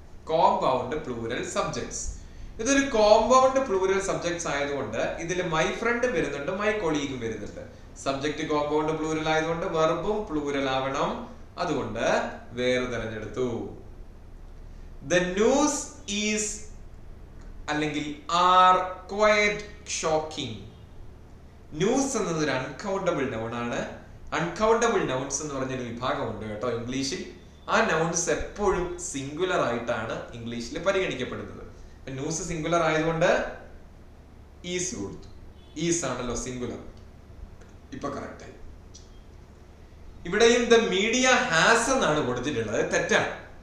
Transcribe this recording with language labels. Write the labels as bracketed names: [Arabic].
[Malayalam] Compound plural subjects. ഇതൊരു compound plural subjects ആയതുകൊണ്ട് ഇതിൽ മൈ ഫ്രണ്ട് വരുന്നുണ്ട്, മൈ കൊളീഗും വരുന്നുണ്ട്. സബ്ജക്ട് കോമ്പൗണ്ട് പ്ലൂരൽ ആയതുകൊണ്ട് വെർബും പ്ലൂരൽ ആവണം. അതുകൊണ്ട് വേറെ തിരഞ്ഞെടുത്തു. [English] The news is [Malayalam] അല്ലെങ്കിൽ [English] are quite shocking. [Malayalam] ന്യൂസ് എന്നത് ഒരു അൺകൗണ്ടബിൾ നൗൺ ആണ്. അൺകൗണ്ടബിൾ നൗൺസ് എന്ന് പറഞ്ഞൊരു വിഭാഗമുണ്ട് കേട്ടോ ഇംഗ്ലീഷിൽ. ആ നൗൺസ് എപ്പോഴും സിംഗുലർ ആയിട്ടാണ് ഇംഗ്ലീഷിൽ പരിഗണിക്കപ്പെടുന്നത്. ന്യൂസ് സിംഗുലർ ആയതുകൊണ്ട് ഈസ് കൊടുത്തു. ഈസ് ആണല്ലോ സിംഗുലർ. ഇപ്പൊ കറക്റ്റ് ആയി. ഇവിടെയും ദ മീഡിയ ഹാസ് എന്നാണ് കൊടുത്തിട്ടുള്ളത്. തെറ്റാണ്.